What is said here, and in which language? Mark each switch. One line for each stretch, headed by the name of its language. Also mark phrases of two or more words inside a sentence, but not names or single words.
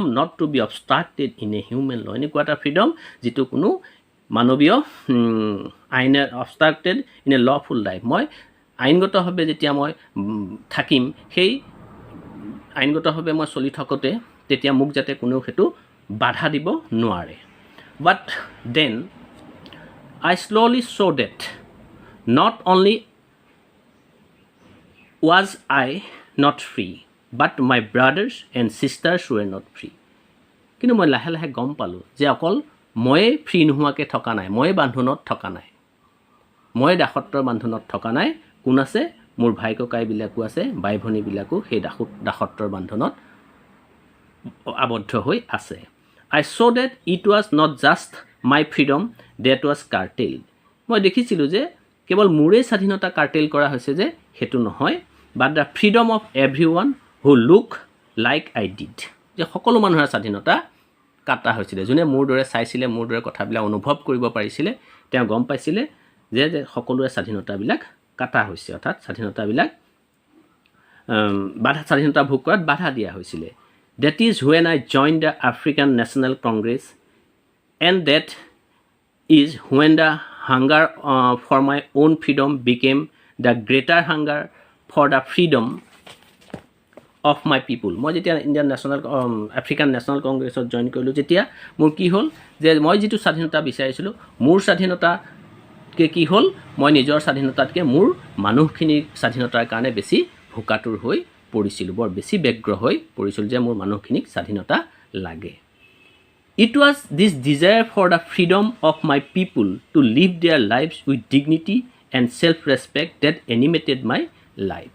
English: not to be obstructed in a human law
Assamese: এনেকুৱা এটা ফ্ৰীডম যিটো কোনো মানৱীয়
English: আইনে obstructed in a lawful life
Assamese: মই আইনগতভাৱে যেতিয়া মই থাকিম সেই আইনগতভাৱে মই চলি থাকোঁতে তেতিয়া মোক যাতে কোনেও সেইটো বাধা দিব নোৱাৰে
English: But then I slowly saw that not only was I not free, but my brothers and sisters were not free.
Assamese: কিন্তু মই লাহে লাহে গম পালোঁ যে অকল ময়ে ফ্ৰী নোহোৱাকৈ থকা নাই ময়ে বান্ধোনত থকা নাই ময়ে দাসত্বৰ বান্ধোনত থকা নাই কোন আছে মোৰ ভাই ককাইবিলাকো আছে বাই ভনীবিলাকো সেই দাসত্বৰ বান্ধোনত আবদ্ধ হৈ আছে
English: I saw that it was not just my freedom that was curtailed.
Assamese: মই দেখিছিলোঁ যে কেৱল মোৰেই স্বাধীনতা কাৰ্টেল কৰা হৈছে যে সেইটো নহয়
English: but the freedom of everyone who look like I did.
Assamese: যে সকলো মানুহৰ স্বাধীনতা কাটা হৈছিলে যোনে মোৰ দৰে চাইছিলে মোৰ দৰে কথাবিলাক অনুভৱ কৰিব পাৰিছিলে তেওঁ গম পাইছিলে যে সকলোৰে স্বাধীনতাবিলাক কাটা হৈছে অৰ্থাৎ স্বাধীনতাবিলাক স্বাধীনতা ভোগ কৰাত বাধা দিয়া হৈছিলে
English: That is when I joined the African National Congress and that is when the hunger for my own freedom became the greater hunger for the freedom of my people.
Assamese: মই যেতিয়া ইণ্ডিয়ান নেশ্যনেল আফ্ৰিকান নেশ্যনেল কংগ্ৰেছত জইন কৰিলোঁ যেতিয়া মোৰ কি হ'ল যে মই যিটো স্বাধীনতা বিচাৰিছিলোঁ মোৰ স্বাধীনতাতকৈ কি হ'ল মই নিজৰ স্বাধীনতাতকৈ মোৰ মানুহখিনিৰ স্বাধীনতাৰ কাৰণে বেছি ভোকাতুৰ হৈ পৰিছিলোঁ বৰ বেছি ব্যগ্ৰ হৈ পৰিছিলোঁ যে মোৰ মানুহখিনিক স্বাধীনতা লাগে
English: it was this desire for the freedom of my people to live their lives with dignity and self respect that animated my life